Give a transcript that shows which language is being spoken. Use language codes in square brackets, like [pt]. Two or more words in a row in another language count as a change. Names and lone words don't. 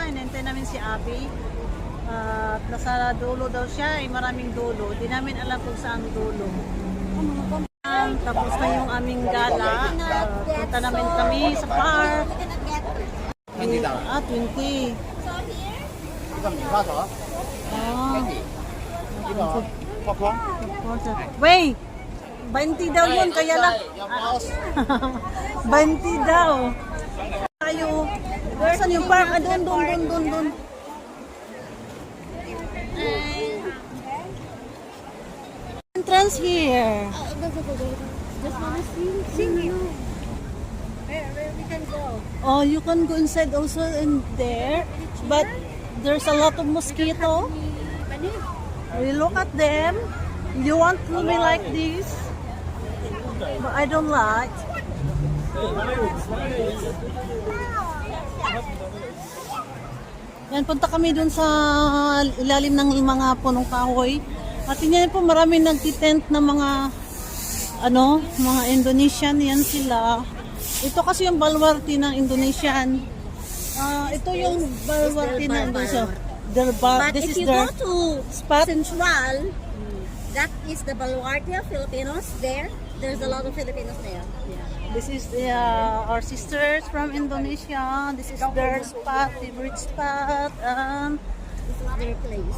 [tl] Inintay namin si Abby. At nasa dulo daw siya. Maraming dulo. Di namin alam kung saan dulo. Yan, tapos na yung aming gala. Punta namin kami sa park. [zh] 20档， [tl] Ah, 20. [zh] 这个米花茶， [tl] Ah, [zh] 这个泡泡， [tl] Wait! 20 daw yun, kaya lang. [zh] 要包 [tl] 20 daw. Tayo. Saan yung park? Ah, doon. [en] Entrance here. Just wanna see. Where we can go? Oh, you can go inside also in there. But there's a lot of mosquito. Mani. We look at them. You want to be like this? But I don't like. [tl] Yan, punta kami dun sa ilalim ng mga punong kahoy. At yan po maraming nagtitent na mga mga Indonesian, yan sila. Ito kasi yung balwarte ng Indonesian. Ito yung balwarte ng Indonesian. [en] But This if is you their go to spot. Central, that is the baluarte of Filipinos. There's a lot of Filipinos there. This is our sisters from Indonesia. This is their spot, favorite spot. This is their place.